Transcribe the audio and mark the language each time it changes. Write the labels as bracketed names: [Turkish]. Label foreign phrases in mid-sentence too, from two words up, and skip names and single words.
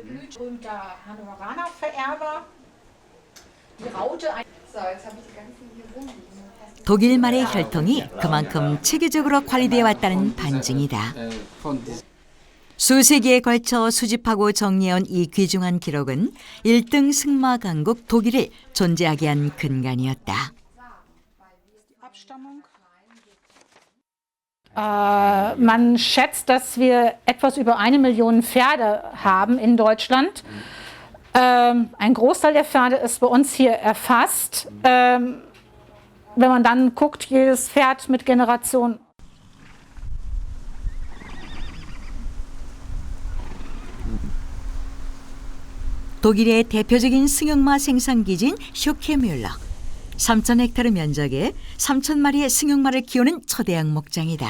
[Korean] 독일 말의 혈통이 그만큼 체계적으로 관리되어 왔다는 반증이다. 수세기에 걸쳐 수집하고 정리해온 이 귀중한 기록은 1등 승마 강국 독일을 존재하게 한 근간이었다. [German] Man schätzt, dass wir etwas über 1 Million Pferde haben in Deutschland. Ein Großteil der Pferde ist bei uns hier erfasst. Wenn man dann guckt, jedes Pferd mit Generation. [Korean] 독일의 대표적인 승용마 생산기지인 쇼케뮬러. 3,000헥타르 면적에 3,000마리의 승용마를 키우는 초대형 목장이다.